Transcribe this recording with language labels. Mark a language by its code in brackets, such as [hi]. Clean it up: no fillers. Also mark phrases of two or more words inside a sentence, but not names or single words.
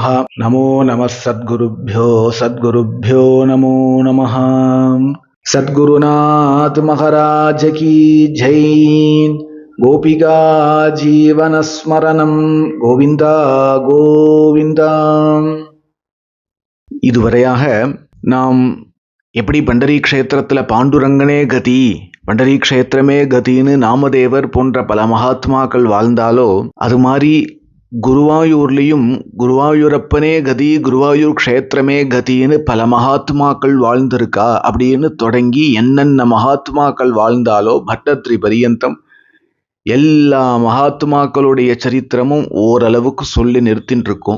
[sa] नमो नमः सद्गुरुभ्यो नमो नमः। [hi] सद्गुरुनाथ महाराज की जय। [sa] गोपिका जीवन स्मरणं गोविंदा गोविंदा। [ta] இதுவரையாக நாம் எப்படி பண்டரி க்ஷேத்திரத்துல பாண்டுரங்கனே கதி, பண்டரி க்ஷேத்திரமே கதின்னு நாமதேவர் போன்ற பல மகாத்மாக்கள் வாழ்ந்தாலோ, அது மாதிரி குருவாயூர்லேயும் குருவாயூரப்பனே கதி, குருவாயூர் க்ஷேத்திரமே கதின்னு பல மகாத்மாக்கள் வாழ்ந்திருக்கா அப்படின்னு தொடங்கி என்னென்ன மகாத்மாக்கள் வாழ்ந்தாலோ பட்டத்ரி பரியந்தம் எல்லா மகாத்மாக்களுடைய சரித்திரமும் ஓரளவுக்கு சொல்லி நிறுத்தின்னு இருக்கும்.